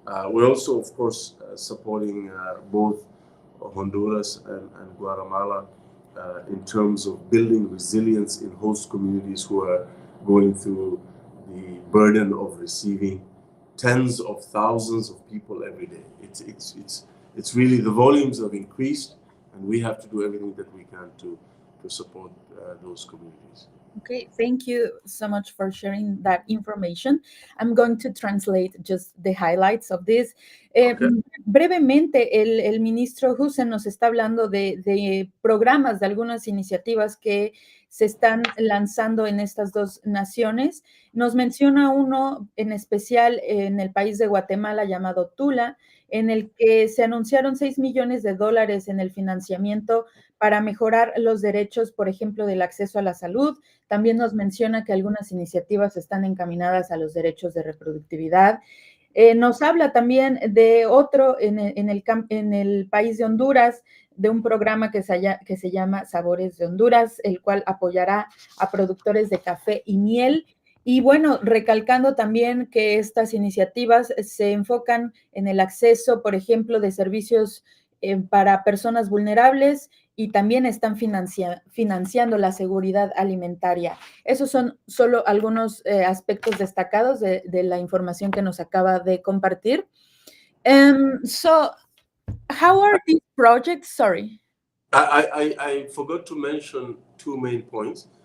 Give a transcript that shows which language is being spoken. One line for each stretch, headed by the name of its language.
English: We're also, of course, supporting both Honduras and Guatemala in terms of building resilience in host communities who are going through the burden of receiving tens of thousands of people every day. It's really, the volumes have increased, and we have to do everything that we can to support those communities. Okay, thank you so much for sharing that information. I'm going to translate just the highlights of this. Okay.
Spanish: Brevemente, el ministro Hussen nos está hablando de programas, de algunas iniciativas que se están lanzando en estas dos naciones. Nos menciona uno en especial en el país de Guatemala llamado Tula, en el que se anunciaron $6 millones en el financiamiento para mejorar los derechos, por ejemplo, del acceso a la salud. También nos menciona que algunas iniciativas están encaminadas a los derechos de reproductividad. Nos habla también de otro en el país de Honduras, de un programa que se llama Sabores de Honduras, el cual apoyará a productores de café y miel. Y bueno, recalcando también que estas iniciativas se enfocan en el acceso, por ejemplo, de servicios para personas vulnerables, y también están financiando la seguridad alimentaria. Esos son solo algunos aspectos destacados de la información que nos acaba de compartir.
English: So, how are these projects? Sorry. I forgot to mention two main points.